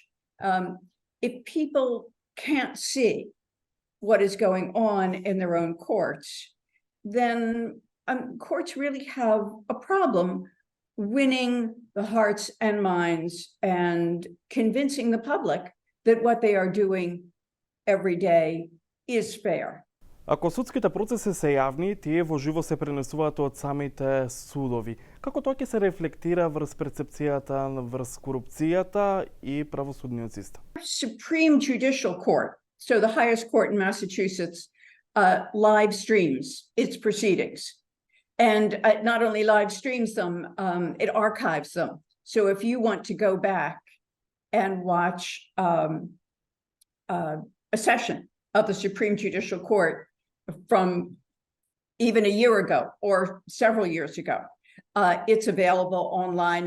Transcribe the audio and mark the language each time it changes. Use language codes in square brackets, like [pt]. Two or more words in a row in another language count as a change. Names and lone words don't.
[en] If people can't see what is going on in their own courts, then courts really have a problem winning the hearts and minds and convincing the public that what they are doing every day is fair. [mk] Ако судските процеси се јавни, тие во живо се пренесуваат од самите судови. Како тоа ќе се рефлектира врз перцепцијата врз корупцијата и правосудниот систем? [en] Supreme Judicial Court, so the highest court in Massachusetts, live streams its proceedings. And not only live streams them, it archives them. So if you want to go back and watch a session of the Supreme Judicial Court from even a year ago or several years ago, it's available online.